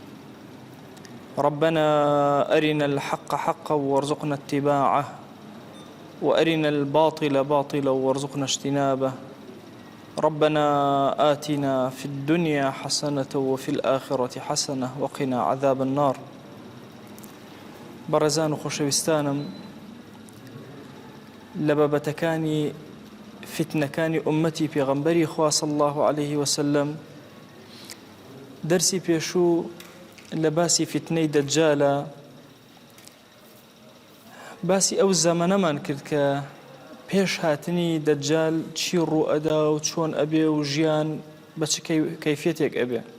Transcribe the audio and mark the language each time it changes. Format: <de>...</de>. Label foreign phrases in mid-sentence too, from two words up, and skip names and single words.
<ar>ربنا أرنا الحق حقا وارزقنا اتباعه، وأرنا الباطل باطلا وارزقنا اجتنابه. ربنا آتنا في الدنيا حسنة وفي الآخرة حسنة وقنا عذاب النار.</ar> <ckb>بەڕێزان و خۆشەویستانم، لە بابەتەکانی فتنەکانی ئومەتی پێغەمبەری خوا</ckb> <ar>صلی الله عليه وسلم</ar> <ckb>دەرسی پێشوو لە باسی فتنەی دەجالە باسی ئەو زەمانەمان کرد کە پێش هاتنی دەجال چی ڕوو ئەدا و چۆن ئەبێ و ژیان بە چ کەیفیەتێک ئەبێ.</ckb>